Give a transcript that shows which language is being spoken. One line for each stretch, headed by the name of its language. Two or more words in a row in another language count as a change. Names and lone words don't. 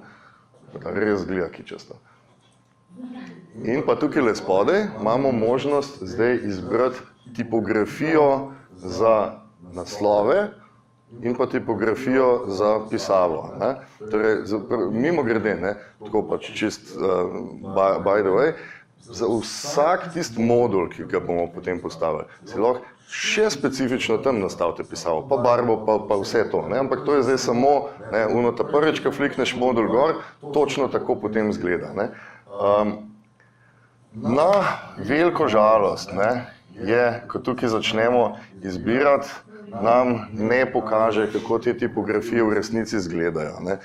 Slovenian: Da res gleda kičasto. In pa tukaj le spodaj imamo možnost zdaj izbrati tipografijo za naslove in pa tipografijo za pisavo, ne? Torej, mimogrede, ne, tako pač čist
English: by the way,
Slovenian: za vsak tisti modul, ki ga bomo potem postavili, si lahko še specifično tam nastavite pisavo, pa barvo, pa vse to, ne? Ampak to je zdaj samo, ne, uno ta prvič, ko flikneš modul gor, točno tako potem izgleda, ne? Na veliko žalost, ne, je, ko tukaj začnemo izbirati, nam ne pokaže, kako te tipografije v resnici izgledajo, ne.